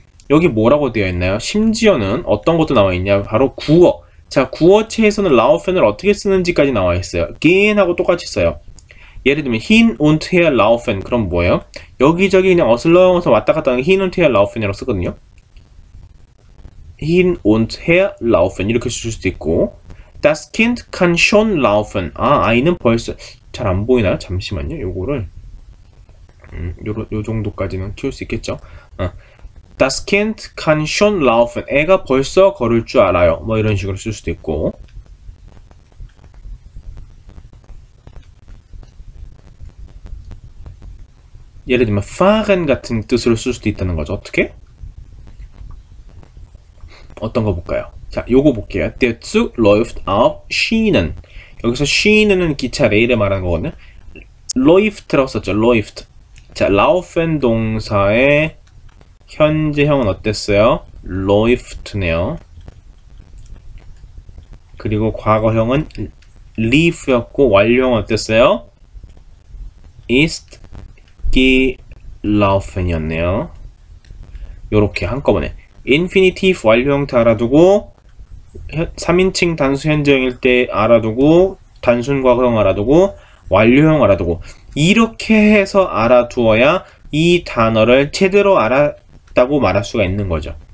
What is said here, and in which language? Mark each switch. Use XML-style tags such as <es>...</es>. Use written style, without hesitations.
<ko>여기 뭐라고 되어 있나요? 심지어는 어떤 것도 나와 있냐? 바로 구어. 자, 구어체에서는 라우펜을 어떻게 쓰는지까지 나와 있어요. gehen하고 똑같이 써요. 예를 들면</ko> <de>hin und her laufen</de> <ko>그럼 뭐예요? 여기저기 그냥 어슬렁어서 왔다 갔다 하는 게 hin und her laufen이라고 쓰거든요.</ko> <de>hin und her laufen</de> <ko>이렇게 쓸 수도 있고</ko> <de>Das Kind kann schon laufen.</de> <ko>아이는 벌써 잘 안 보이나요? 잠시만요. 요거를 요 정도까지는 키울 수 있겠죠.</ko> <de>Das Kind kann schon laufen.</de> <ko>애가 벌써 걸을 줄 알아요. 뭐 이런 식으로 쓸 수도 있고. 예를 들면 fahren 같은 뜻으로 쓸 수도 있다는 거죠. 어떻게? 어떤 거 볼까요? 자, 요거 볼게요.</ko> <de>Der Zug läuft auf Schienen.</de> <ko>여기서 Schienen은 기차, 레일을 말하는 거거든요. läuft라고 썼죠. läuft. 자, laufen 동사의 현재형은 어땠어요? läuft네요. 그리고 과거형은 lief였고 완료형은 어땠어요?</ko> <de>ist gelaufen이었네요.</de> <ko>요렇게 한꺼번에 infinitive 완료형 다 알아두고 3인칭 단수 현재형일 때 알아두고 단순 과거형 알아두고 완료형 알아두고 이렇게 해서 알아두어야 이 단어를 제대로 알았다고 말할 수가 있는 거죠.</ko>